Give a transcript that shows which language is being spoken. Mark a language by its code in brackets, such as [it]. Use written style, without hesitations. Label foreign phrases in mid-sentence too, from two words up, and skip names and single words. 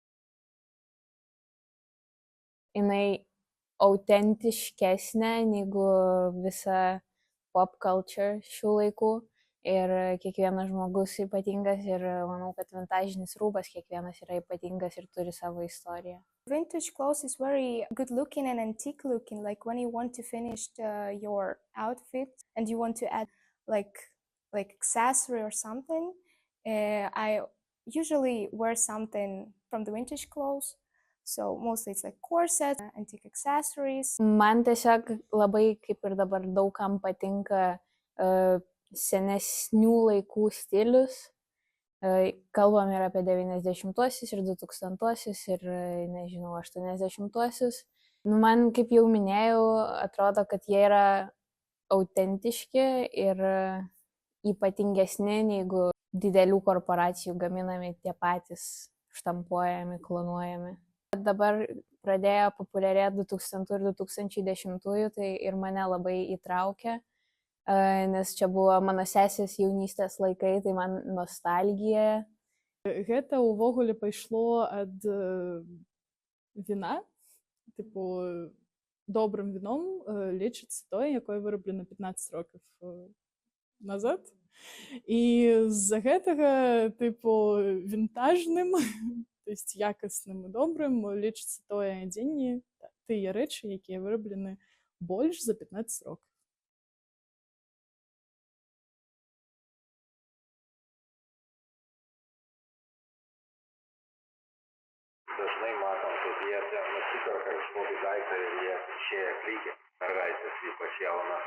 [lt] Jinai autentiškesnė negu visa [en] pop culture [lt] šių laikų. Ir kiekvienas žmogus ypatingas ir manau, kad vintažinis rūbas kiekvienas yra ypatingas ir turi savo istoriją. [en] Vintage clothes is very good looking and antique looking. Like when you want to finish your outfit and you want to add like accessory or something, I usually wear something from the vintage clothes. So mostly it's like corsets, antique accessories. [lt] Man tiesiog labai, kaip ir dabar, daugam patinka senesnių laikų stilius. Kalbam ir apie 90-uosius, ir 2000-uosius, ir, nežinau, 80-uosius. Man, kaip jau minėjau, atrodo, kad jie yra autentiški ir ypatingesni negu didelių korporacijų gaminami tie patys, štampuojami, klonuojami. Dabar pradėjo populiarėti 2000 ir 2010, tai ir mane labai įtraukė. Nes čia buvo mano sesės jaunystės laikai, tai man nostalgija. [be] Гэта ўвогуле пайшло ад віна, добрым віном лічыцца тое, якое выраблена 15 років назад. І з-за гэтага вінтажным, [ru] то есть [be] якасным і добрым лічыцца тое адзенне, тыя рэчы, якія выраблены больш за 15 років. [lt] Dažnai matom, kad jie nusiperka kažkokį daiktą ir jie išėję klykia, mergaitės ypač jaunas.